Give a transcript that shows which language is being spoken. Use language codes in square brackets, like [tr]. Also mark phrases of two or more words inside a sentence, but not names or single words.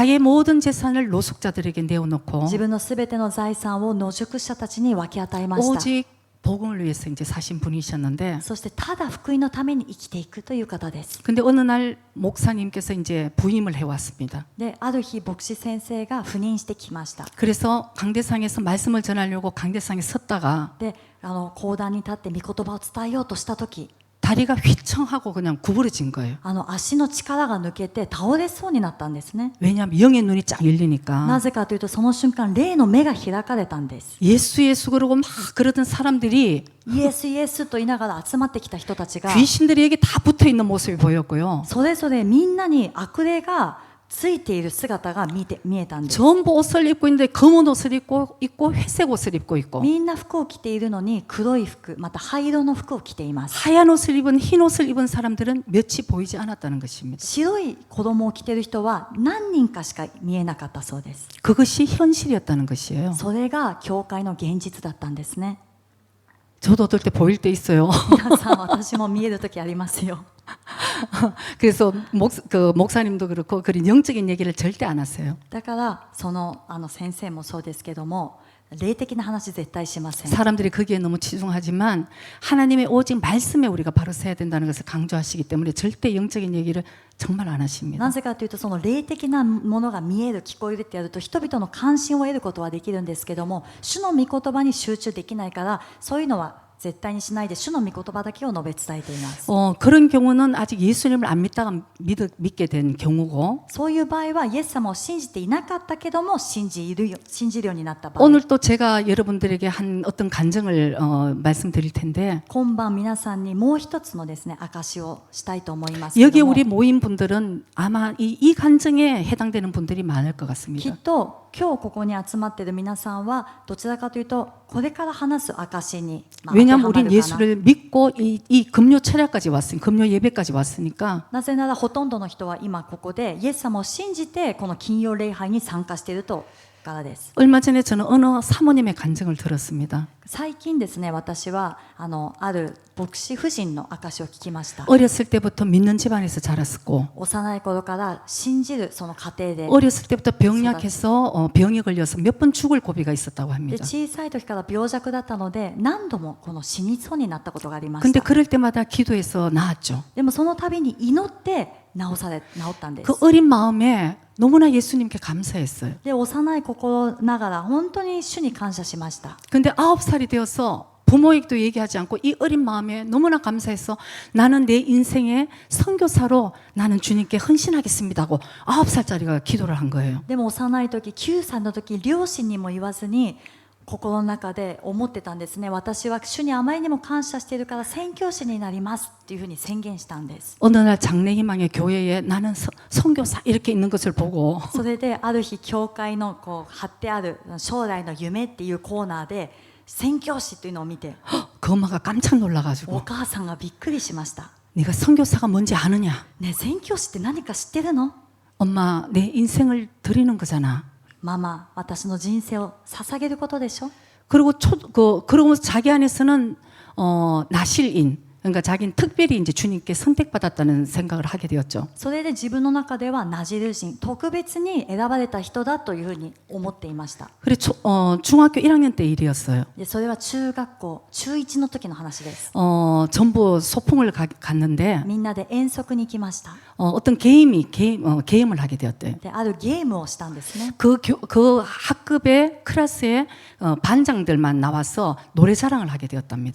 [ko] 자기의 모든 재산을 노숙자들에게 내어놓고 [ja] 自分のすべての財産を野宿者たちに分け与えました。 [ko] 오직 복음을 위해서 이제 사신 분이셨는데 [ja] そしてただ福音のために生きていくという方です。 [ko] 근데 어느 날 목사님께서 이제 부임을 해왔습니다. [ja] で、ある日牧師先生が赴任してきました。 [ko] 그래서 강대상에서 말씀을 전하려고 강대상에 섰다가 [ja] で、講談に立って御言葉を伝えようとした時、 [ko] 다리가 휘청하고 그냥 구부러진 거예요. [ja] 足の力が抜けて倒れそうになったんですね。 [ko] 왜냐하면 영의 눈이 쫙 열리니까 [ja] なぜかというとその瞬間霊の目が開かれたんです。 [ko] 예수 예수 그러고 막 그러던 사람들이 [ja] イエスイエスと言いながら集まってきた人たちが [ko] 귀신들에게 다 붙어있는 모습이 보였고요. [ja] それぞれみんなに悪霊がついている姿が見えたんです。 [ko] 전부 옷을 입고 있는데 검은 옷을 입고 회색 옷을 입고 있고 [ja] みんな服を着ているのに黒い服、また灰色の服を着ています。 [ko] 하얀 옷을 입은 흰 옷을 입은 사람들은 몇이 보이지 않았다는 것입니다. [ja] 白い子供を着ている人は何人かしか見えなかったそうです。 [ko] 그것이 현실이었다는 것이에요. [ja] それが教会の現実だったんですね。 [ko] 저도 어떨 때 보일 때 있어요. [ja] 皆さん、私も見える時ありますよ。 [ko] 그래서 목사님도 그렇고 그런 영적인 얘기를 절대 안 하세요. [ja] だから先生もそうですけども、霊的な話絶対しません。 [ko] 사람들이 거기에 너무 치중하지만 하나님의 오직 말씀에 우리가 바로 서야 된다는 것을 강조하시기 때문에 절대 영적인 얘기를 정말 안 하십니다. [ja] なぜかというとその霊的なものが見える聞こえるってやると人々の関心を得ることはできるんですけども、主の御言葉に集中できないからそういうのは絶対にしないで主の御言葉だけを述べ伝えています。 [ko] 그런 경우는 아직 예수님을 안 믿다가 믿게 된 경우고 [ja] そういう場合はイエス様を信じていなかったけども信じるようになった場合、 [ko] 오늘 또 제가 여러분들에게 한 어떤 간증을 말씀드릴 텐데 [ja] 今晩皆さんにもう一つのですね証をしたいと思いますけ [ko] 여기 [ja] ども、 [ko] 우리 모인 분들은 아마 이 간증에 해당되는 분들이 많을 것 [ja] きっ [ko] 같습니다. [ja] と今日ここに集まっている皆さんはどちらかというとこれから話す証に、当ては [ko] 왜냐하면 [ja] ま [ko] 우린 [ja] るかな。 [ko] 예수를 믿고 이 금요 철야까지 왔으니 금요 예배까지 왔으니까 [ja] なぜならほとんどの人は今ここでイエス様を信じてこの金曜礼拝に参加しているとからです。 [ko] 얼마 전에 저는 어느 사모님의 간증을 들었습니다. [ja] 最近ですね、私はある牧師夫人の証を聞きました。 [ko] 어렸을 때부터 믿는 집안에서 자랐고 [ja] 幼い頃から信じるその家庭で、 [ko] 어렸을 때부터 병약해서 병이 걸려서 몇 번 죽을 고비가 있었다고 [ja] で [ko] 합니다. [ja] 小さい時から病弱だったので何度もこの死にそうになったことがありまし [ko] 근데 [ja] た。 [ko] 그럴 때마다 기도해서 나았죠. [ja] でもその度に祈って治ったんです。 [ko] 그 어린 마음에 너무나 예수님께 감사했어요. [ja] で幼い心ながら本当に主に感謝しました。 [ko] 근데 9살이 되어서 부모에게도 얘기하지 않고 이 어린 마음에 너무나 감사해서 나는 내 인생의 선교사로 나는 주님께 헌신하겠습니다 하고 9살짜리가 기도를 한 거예요. [ja] でも幼い時、9歳の時、両親にも言わずに心の中で思ってたんですね。私は主にあまりにも感謝しているから宣教師になりますっていうふうに宣言したんです。 [ko] 어느 날 장래희망의 교회에 나는 선교사 이렇게 있는 것을 보고 [ja] それである日教会の貼ってある将来の夢っていうコーナーで宣教師というのを見て、 [ko] 그 엄마가 깜짝 [ja] お [ko] 놀라가지고 [ja] 母さんがびっくりしました。 [ko] 네가 선교사가 뭔지 아느냐? [ja] ねえ、宣教師って何か知ってるの？ [ko] 엄마 내 인생을 드리는 거잖아. [ja] ママ、私の人生を捧げることでしょ。 [ko] 그리고 그러고 자기 안에서는 나실인 그러니까 자기는 특별히 이제 주님께 선택받았다는 생각을 하게 되었죠. [ja] それで自分の中ではナジル人、特別に選ばれた人だというふうに思っていました。 [ko] 그래 중학교 1학년 때 일이었어요. [ja] でそれは中学校中1の時の話です。 [ko] 전부 소풍을 갔는데 [ja] みんなで遠足に行きました。 [ko] 어떤 게임을 하게 되었대요. [ja] であるゲームをしたんですね。 [ko] 그 학급의 클래스에 반장들만 나와서 노래 자랑을 하게 되었답니다.